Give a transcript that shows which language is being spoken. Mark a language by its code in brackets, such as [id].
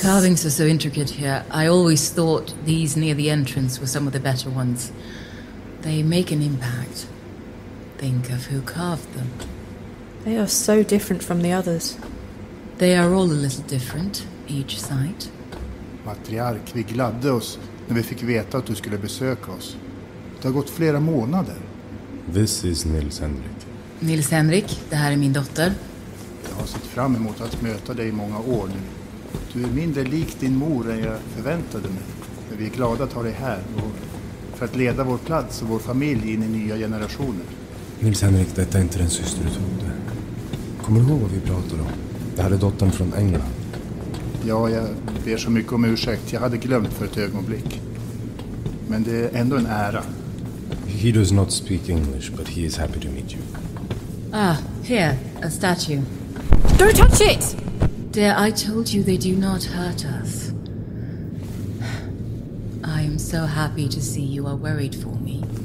[en] The carvings are so intricate here. I always thought these near the entrance were some of the better ones. They make an impact. Think of who carved them. They are so different from the others. They are all a little different, each site. [sv] Matriark, vi gladde oss när vi fick veta att du skulle besöka oss. Det har gått flera månader. [en] This is Nils-Henrik. [sv] Nils-Henrik, det här är min dotter. Jag har sett fram emot att möta dig i många år nu. Du är mindre lik din mor än jag förväntade mig. Men vi är glada att ha dig här och för att leda vår plats och vår familj in i nya generationer. Nils-Henrik, detta är inte den syster du trodde. Kommer du ihåg vad vi pratade om? Det här är dottern från England. Ja, jag ber så mycket om ursäkt. Jag hade glömt för ett ögonblick. Men det är ändå en ära. [en] He does not speak English, but he is happy to meet you. Ah, here, a statue. Don't touch it! Dear, I told you they do not hurt us. I am so happy to see you are worried for me.